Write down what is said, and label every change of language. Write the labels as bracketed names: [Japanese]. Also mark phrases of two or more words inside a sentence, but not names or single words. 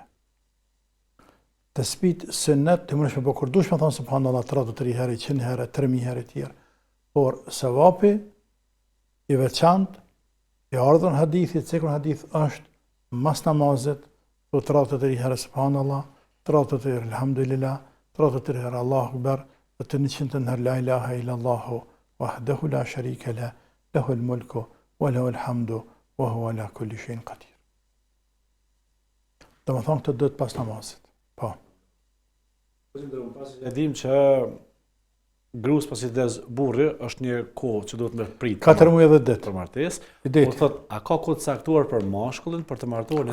[Albanian] Të spit sunnet, të mund të bëj kur dush me thon subhanallahu 33 herë, 100 herë, 3000 herë të tjerë. Por sevapi i veçantë i ardhur në hadithi, cikun hadith është mas namazit, po 33 herë subhanallahu, 33 herë alhamdulillah, 33 herë [Arabic] الله أكبر, [Albanian] të 100 herë [Arabic] لا إله إلا الله وحده لا شريك لا له الملك وله الحمد وهو على كل شيء قدير. [Albanian] Do të thonë këtë do të pas namazit. Po. E dim që grus pasi vdes burri është një kohë që duhet me prit. 4 muaj dhe ditë për martesë. Po thot, a ka kohë të caktuar për mashkullin për të martuar